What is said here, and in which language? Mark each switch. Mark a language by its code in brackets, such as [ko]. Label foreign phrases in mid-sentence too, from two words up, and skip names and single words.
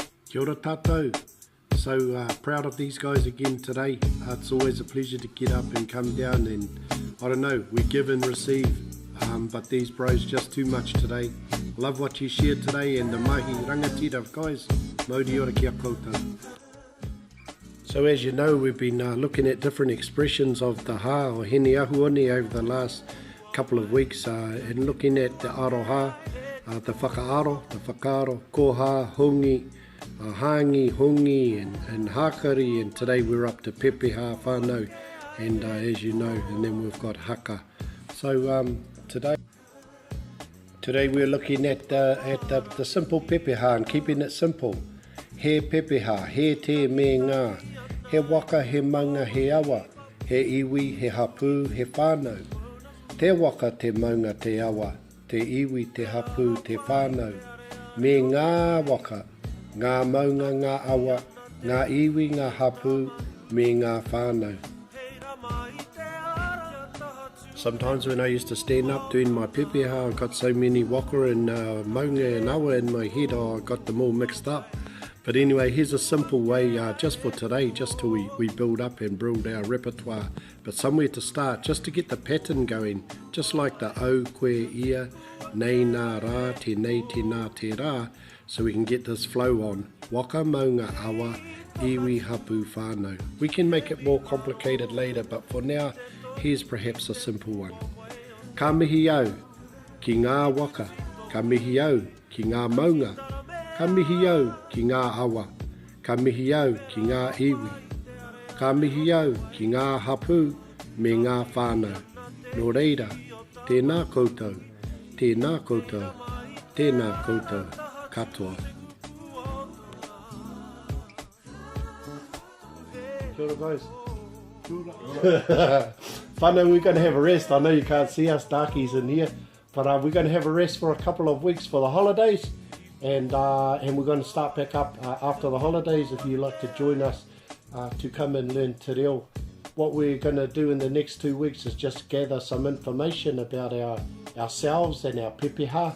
[mi] Kia ora tātou. [en] So proud of these guys again today. It's always a pleasure to get up and come down and, I don't know, we give and receive. But these bros just too much today. Love what you shared today and the [mi] mahi rangatira [en] guys. [mi] Mauri ora kia koutou. [en] So as you know, we've been looking at different expressions of the ha or [mi] hene ahuone [en] over the last couple of weeks and looking at the aroha, the whakaaro, the whakaaro, [mi] koha, hongi, hangi, hongi [en] and hakari, and today we're up to [mi] pepeha, whanau, [en] and as you know, and then we've got haka. So today we're looking at the simple pepeha and keeping it simple. [mi] He pepeha, he te me ngā, he waka, he maunga, he awa, he iwi, he hapu, he whanau. Te waka, te maunga, te awa, te iwi, te hapu, te whanau. Me ngā waka, ngā maunga, ngā awa, ngā iwi, ngā hapu, me ngā whanau. [en] Sometimes when I used to stand up doing my pepeha, I got so many waka and maunga and awa in my head, I got them all mixed up. But anyway, here's a simple way just for today, just till we build up and build our repertoire. But somewhere to start, just to get the pattern going, just like the [mi] au, koe, ia, nei, nā, rā, te nei, te nā, te rā, [en] so we can get this flow on. [mi] Waka, maunga, awa, iwi, hapu, whanau. [en] We can make it more complicated later, but for now, here's perhaps a simple one. [mi] Ka mihi au, ki ngā waka. Ka mihi au, ki ngā maunga. Ka mihi au ki ngā awa, ka mihi au ki ngā iwi, ka mihi au ki ngā hapu me ngā whānau. Nō reira, tēnā koutou, tēnā koutou, tēnā koutou, katoa. Kia ora guys. Kia ora. Whanau, [en] we're going to have a rest. I know you can't see us darkies in here, but we're going to have a rest for a couple of weeks for the holidays. And we're going to start back up after the holidays. If you'd like to join us to come and learn [mi] te reo. [en] What we're going to do in the next 2 weeks is just gather some information about ourselves and our pepeha.